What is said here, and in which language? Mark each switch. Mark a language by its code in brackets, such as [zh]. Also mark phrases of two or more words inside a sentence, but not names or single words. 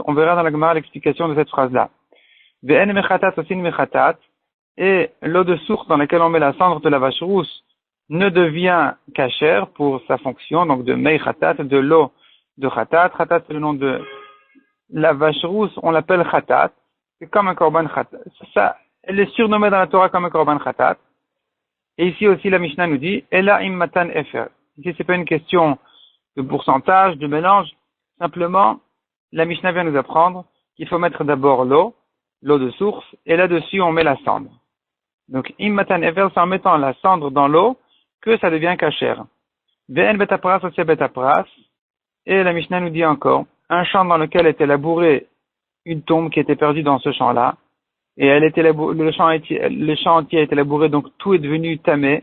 [fr] On verra dans la Gemara l'explication de cette phrase-là. Et l'eau de source dans laquelle on met la cendre de la vache rousse ne devient cachère pour sa fonction, donc de [he] מי חטאת, [fr] de l'eau de khatat. Khatat, c'est le nom de la vache rousse, on l'appelle khatat. C'est comme un [he] קרבן חטאת. [fr] Ça, elle est surnommée dans la Torah comme un [he] קרבן חטאת. [fr] Et ici aussi, la Mishnah nous dit, [he] אלא עם מתן אפר. [fr] Ici, c'est pas une question de pourcentage, de mélange. Simplement, la Mishnah vient nous apprendre qu'il faut mettre d'abord l'eau de source, et là-dessus, on met la cendre. Donc, [he] עם מתן אפר, [fr] c'est en mettant la cendre dans l'eau que ça devient cachère. [he] ואין בית הפרס [fr] aussi betapras. Et la Mishnah nous dit encore, un champ dans lequel était labouré une tombe qui était perdue dans ce champ-là, et le champ entier a été labouré, donc tout est devenu tamé.